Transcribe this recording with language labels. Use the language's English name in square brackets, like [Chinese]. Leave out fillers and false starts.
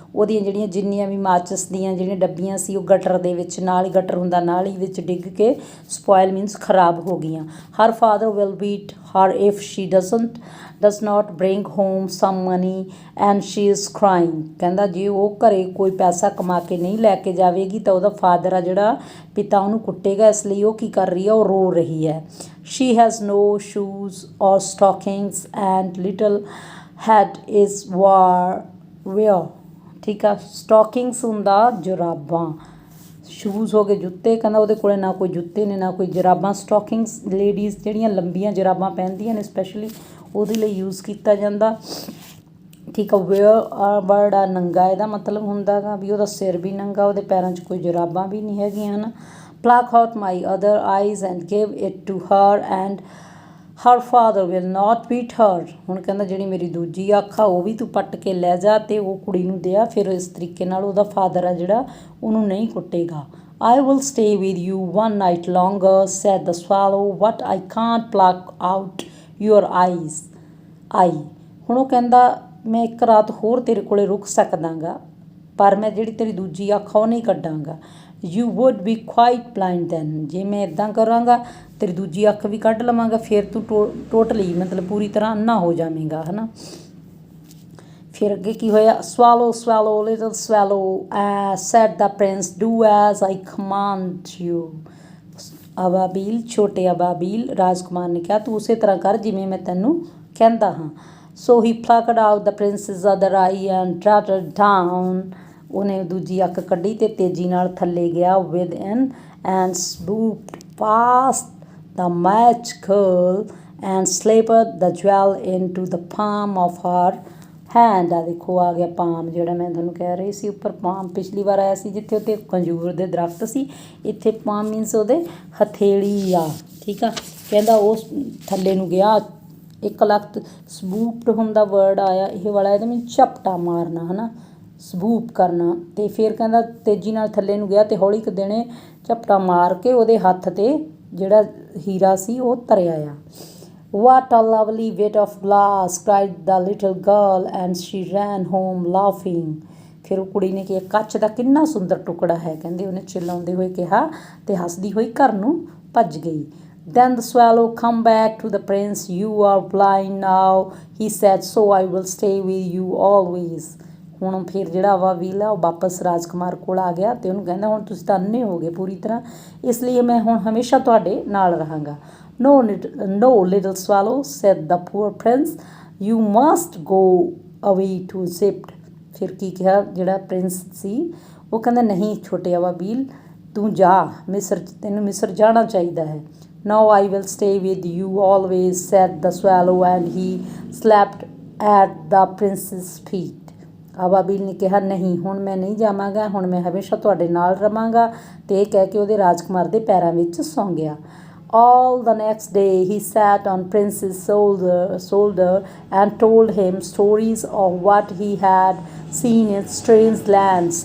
[Punjabi] ਉਹਦੀਆਂ ਜਿਹੜੀਆਂ ਜਿੰਨੀਆਂ ਵੀ ਮਾਚਿਸ ਦੀਆਂ ਜਿਹੜੀਆਂ ਡੱਬੀਆਂ ਸੀ ਉਹ ਗਟਰ ਦੇ ਵਿੱਚ, ਨਾਲ ਹੀ ਗਟਰ ਹੁੰਦਾ, ਨਾਲ ਹੀ ਵਿੱਚ ਡਿੱਗ ਕੇ ਸਪੋਇਲ ਮੀਨਸ ਖਰਾਬ ਹੋ ਗਈਆਂ। [English] Her father will beat her if she does not bring home some money and she is crying. [Punjabi] ਕਹਿੰਦਾ ਜੇ ਉਹ ਘਰੇ ਕੋਈ ਪੈਸਾ ਕਮਾ ਕੇ ਨਹੀਂ ਲੈ ਕੇ ਜਾਵੇਗੀ ਤਾਂ ਉਹਦਾ ਫਾਦਰ ਆ ਜਿਹੜਾ ਪਿਤਾ ਉਹਨੂੰ ਕੁੱਟੇਗਾ, ਇਸ ਲਈ ਉਹ ਕੀ ਕਰ ਰਹੀ ਹੈ, ਉਹ ਰੋ ਰਹੀ ਹੈ। [English] She has no shoes or stockings and little head is wear। [Punjabi] ਠੀਕ ਆ। ਸਟੋਕਿੰਗਸ ਹੁੰਦਾ ਜੁਰਾਬਾਂ, ਸ਼ੂਜ਼ ਹੋ ਗਏ ਜੁੱਤੇ। ਕਹਿੰਦਾ ਉਹਦੇ ਕੋਲ ਨਾ ਕੋਈ ਜੁੱਤੇ ਨੇ ਨਾ ਕੋਈ ਜੁਰਾਬਾਂ। ਸਟੋਕਿੰਗਸ ਲੇਡੀਜ਼ ਜਿਹੜੀਆਂ ਲੰਬੀਆਂ ਜੁਰਾਬਾਂ ਪਹਿਨਦੀਆਂ ਨੇ, ਸਪੈਸ਼ਲੀ ਉਹਦੇ ਲਈ ਯੂਜ਼ ਕੀਤਾ ਜਾਂਦਾ। ਠੀਕ ਆ। ਵੇਅਰ ਵਰਡ ਆ ਨੰਗਾ, ਇਹਦਾ ਮਤਲਬ ਹੁੰਦਾ ਗਾ ਵੀ ਉਹਦਾ ਸਿਰ ਵੀ ਨੰਗਾ, ਉਹਦੇ ਪੈਰਾਂ 'ਚ ਕੋਈ ਜੁਰਾਬਾਂ ਵੀ ਨਹੀਂ ਹੈਗੀਆਂ ਹਨ। [English] pluck out my other eyes and give it to her and her father will not beat her। [Punjabi] ਹੁਣ ਕਹਿੰਦਾ ਜਿਹੜੀ ਮੇਰੀ ਦੂਜੀ ਅੱਖ ਆ ਉਹ ਵੀ ਤੂੰ ਪੱਟ ਕੇ ਲੈ ਜਾ ਅਤੇ ਉਹ ਕੁੜੀ ਨੂੰ ਦੇ ਆ, ਫਿਰ ਇਸ ਤਰੀਕੇ ਨਾਲ ਉਹਦਾ ਫਾਦਰ ਆ ਜਿਹੜਾ ਉਹਨੂੰ ਨਹੀਂ ਕੁੱਟੇਗਾ। [English] I will stay with you one night longer said the swallow but I can't pluck out your eyes। [Punjabi] ਹੁਣ ਉਹ ਕਹਿੰਦਾ ਮੈਂ ਇੱਕ ਰਾਤ ਹੋਰ ਤੇਰੇ ਕੋਲ ਰੁਕ ਸਕਦਾ ਗਾ, ਪਰ ਮੈਂ ਜਿਹੜੀ ਤੇਰੀ ਦੂਜੀ ਅੱਖ ਆ ਉਹ ਨਹੀਂ ਕੱਢਾਂਗਾ। [English] You would be quite blind then। [Punjabi] ਜੇ ਮੈਂ ਇੱਦਾਂ ਕਰਾਂਗਾ ਤੇਰੀ ਦੂਜੀ ਅੱਖ ਵੀ ਕੱਢ ਲਵਾਂਗਾ, ਫਿਰ ਤੂੰ ਟੋਟਲੀ ਮਤਲਬ ਪੂਰੀ ਤਰ੍ਹਾਂ ਅੰਨਾ ਹੋ ਜਾਵੇਂਗਾ, ਹੈ ਨਾ। ਫਿਰ ਅੱਗੇ ਕੀ ਹੋਇਆ, [English] swallow swallow little swallow said the prince do as I command you। [Punjabi] ਅਬਾਬੀਲ, ਛੋਟੇ ਅਬਾਬੀਲ, ਰਾਜਕੁਮਾਰ ਨੇ ਕਿਹਾ ਤੂੰ ਉਸੇ ਤਰ੍ਹਾਂ ਕਰ ਜਿਵੇਂ ਮੈਂ ਤੈਨੂੰ ਕਹਿੰਦਾ ਹਾਂ। [English] So he plucked out the prince's other eye and darted down। [Punjabi] ਉਹਨੇ ਦੂਜੀ ਅੱਖ ਕੱਢੀ ਅਤੇ ਤੇਜ਼ੀ ਨਾਲ ਥੱਲੇ ਗਿਆ। [English] within and swooped past the match girl and slipped the jewel into the palm of her hand। [Punjabi] ਆ ਦੇਖੋ ਆ ਗਿਆ ਪਾਮ, ਜਿਹੜਾ ਮੈਂ ਤੁਹਾਨੂੰ ਕਹਿ ਰਹੀ ਸੀ ਉੱਪਰ ਪਾਮ ਪਿਛਲੀ ਵਾਰ ਆਇਆ ਸੀ ਜਿੱਥੇ ਉੱਤੇ ਖਜੂਰ ਦੇ ਦਰਖਤ ਸੀ, ਇੱਥੇ ਪਾਮ ਮੀਨਸ ਉਹਦੇ ਹਥੇਲੀ ਆ। ਠੀਕ ਆ। ਕਹਿੰਦਾ ਉਹ ਥੱਲੇ ਨੂੰ ਗਿਆ। ਇੱਕ ਲੱਖ ਸਵੂਪਡ ਹੁੰਦਾ ਵਰਡ ਆਇਆ ਇਹ ਵਾਲਾ, ਇਹਦੇ ਵਿੱਚ ਝਪਟਾ ਮਾਰਨਾ, ਹੈ ਨਾ, ਸਵੂਪ ਕਰਨਾ। ਅਤੇ ਫਿਰ ਕਹਿੰਦਾ ਤੇਜ਼ੀ ਨਾਲ ਥੱਲੇ ਨੂੰ ਗਿਆ ਅਤੇ ਹੌਲੀ ਕੁ ਦੇਣੇ ਝਪਟਾ ਮਾਰ ਕੇ ਉਹਦੇ ਹੱਥ 'ਤੇ ਜਿਹੜਾ ਹੀਰਾ ਸੀ ਉਹ ਧਰਿਆ ਆ। [English] What a lovely bit of glass cried the little girl and she ran home laughing। [Punjabi] ਫਿਰ ਉਹ ਕੁੜੀ ਨੇ ਕਿਹਾ ਕੱਚ ਦਾ ਕਿੰਨਾ ਸੁੰਦਰ ਟੁਕੜਾ ਹੈ, ਕਹਿੰਦੇ ਉਹਨੇ ਚਿਲਾਉਂਦੇ ਹੋਏ ਕਿਹਾ ਅਤੇ ਹੱਸਦੀ ਹੋਈ ਘਰ ਨੂੰ ਭੱਜ ਗਈ। [English] Then the swallow come back to the prince। You are blind now he said, so I will stay with you always। [Punjabi] ਹੁਣ ਫਿਰ ਜਿਹੜਾ ਅਬਾਬੀਲ ਆ ਉਹ ਵਾਪਸ ਰਾਜਕੁਮਾਰ ਕੋਲ ਆ ਗਿਆ ਅਤੇ ਉਹਨੂੰ ਕਹਿੰਦਾ ਹੁਣ ਤੁਸੀਂ ਤਾਂ ਅੰਨੇ ਹੋ ਗਏ ਪੂਰੀ ਤਰ੍ਹਾਂ, ਇਸ ਲਈ ਮੈਂ ਹੁਣ ਹਮੇਸ਼ਾ ਤੁਹਾਡੇ ਨਾਲ ਰਹਾਂਗਾ। [English] No little swallow said the poor prince, you must go away to Egypt. [Punjabi] ਫਿਰ ਕੀ ਕਿਹਾ ਜਿਹੜਾ ਪ੍ਰਿੰਸ ਸੀ, ਉਹ ਕਹਿੰਦਾ ਨਹੀਂ ਛੋਟੇ ਅਬਾਬੀਲ, ਤੂੰ ਜਾ ਮਿਸਰ, ਤੈਨੂੰ ਮਿਸਰ ਜਾਣਾ ਚਾਹੀਦਾ ਹੈ। [English] Now I will stay with you always said the swallow and he slept at the prince's feet. [Punjabi] ਅਬਾਬੀਲ ਨੇ ਕਿਹਾ ਨਹੀਂ, ਹੁਣ ਮੈਂ ਨਹੀਂ ਜਾਵਾਂਗਾ, ਹੁਣ ਮੈਂ ਹਮੇਸ਼ਾ ਤੁਹਾਡੇ ਨਾਲ ਰਵਾਂਗਾ। ਅਤੇ ਇਹ ਕਹਿ ਕੇ ਉਹਦੇ ਰਾਜਕੁਮਾਰ ਦੇ ਪੈਰਾਂ ਵਿੱਚ ਸੌਂ ਗਿਆ। [English] All the next day he sat on Prince's shoulder and told him stories of what he had seen in strange lands।